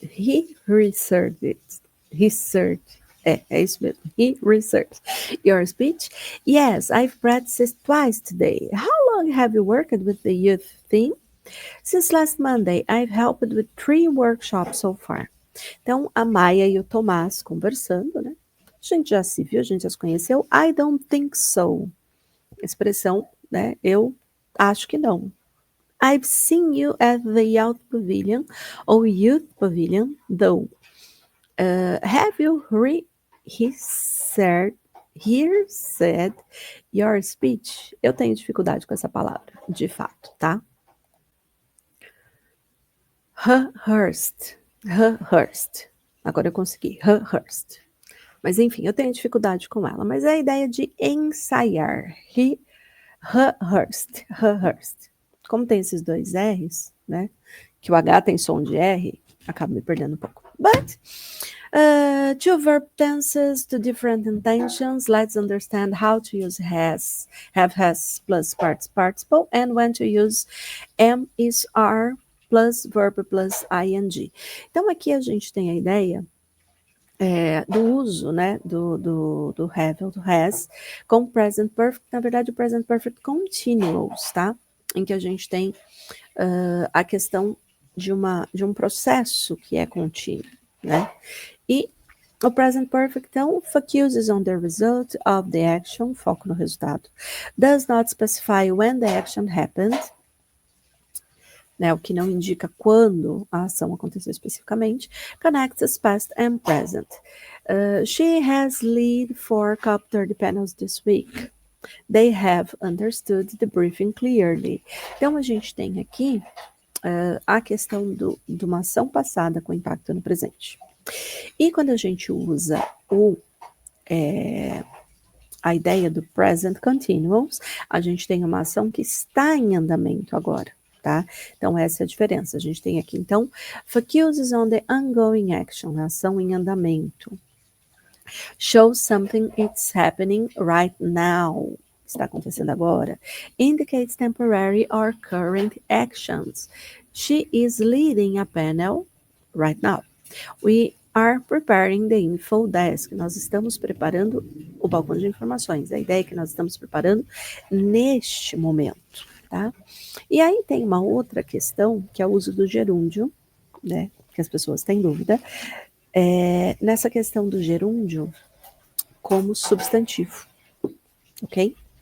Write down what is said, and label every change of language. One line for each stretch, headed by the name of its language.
English: He researched it. Research.
Portuguese: É isso mesmo.
English: He researched your speech. Yes, I've practiced twice today. How long have you worked with the youth theme? Since last Monday, I've helped with 3 workshops so far.
Portuguese: Então, a Maia e o Tomás conversando, né? A gente já se viu, a gente já se conheceu.
English: I don't think so.
Portuguese: Expressão, né? Eu acho que não.
English: I've seen you at the Youth Pavilion ou Youth Pavilion, though. Have you rehearsed your speech?
Portuguese: Eu tenho dificuldade com essa palavra, de fato, tá? Rehearsed. Agora eu consegui. Rehearsed. Mas enfim, eu tenho dificuldade com ela. Mas é a ideia de ensaiar. Rehearsed. Como tem esses 2 R's, né? Que o H tem som de R, acabo me perdendo um pouco.
English: But, 2 verb tenses, 2 different intentions. Let's understand how to use have plus participle, and when to use am, is, are, plus verb plus ing.
Portuguese: Então, aqui a gente tem a ideia do uso, né, do have ou do has com present perfect, na verdade o present perfect continuous, tá? Em que a gente tem a questão de um processo que é contínuo, né?
English: E o present perfect, então, focuses on the result of the action,
Portuguese: foco no resultado,
English: does not specify when the action happened,
Portuguese: né, o que não indica quando a ação aconteceu especificamente,
English: connects past and present. She has led 4 COP30 panels this week. They have understood the briefing clearly.
Portuguese: Então, a gente tem aqui a questão de uma ação passada com impacto no presente. E quando a gente usa a ideia do present continuous, a gente tem uma ação que está em andamento agora, tá? Então, essa é a diferença. A gente tem aqui, então,
English: focuses on the ongoing action,
Portuguese: a ação em andamento.
English: Shows something it's happening right now.
Portuguese: Está acontecendo agora.
English: Indicates temporary or current actions. She is leading a panel right now. We are preparing the info desk.
Portuguese: Nós estamos preparando o balcão de informações. A ideia é que nós estamos preparando neste momento, tá? E aí tem uma outra questão, que é o uso do gerúndio, né? Que as pessoas têm dúvida. Nessa questão do gerúndio como substantivo, ok?